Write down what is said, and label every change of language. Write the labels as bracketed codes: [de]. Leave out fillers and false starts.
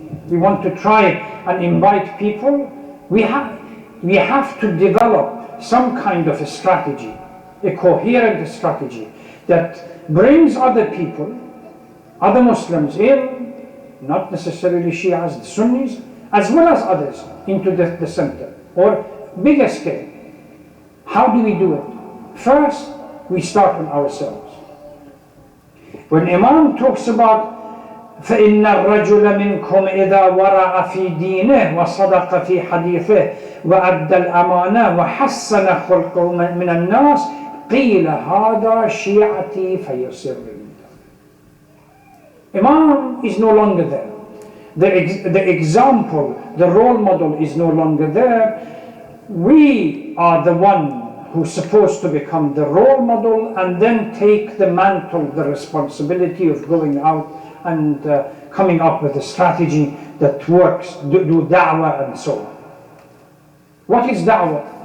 [en] We want to try and invite people. We have to develop some kind of a strategy, a coherent strategy that brings other people, other Muslims in, not necessarily Shias, the Sunnis, as well as others, into the center, or bigger scale. How do we do it? First, we start on ourselves. When Imam talks about [ar] فإن الرجل منكم إذا ورع في دينه وصدق في حديثه وأدى الأمانة وحسن خلقه من الناس قيل هذا شيعتي فيصير. [en] Imam is no longer there. the example, the role model is no longer there. We are the one who's supposed to become the role model and then take the mantle, the responsibility of going out and coming up with a strategy that works, do da'wah and so on. What is da'wah?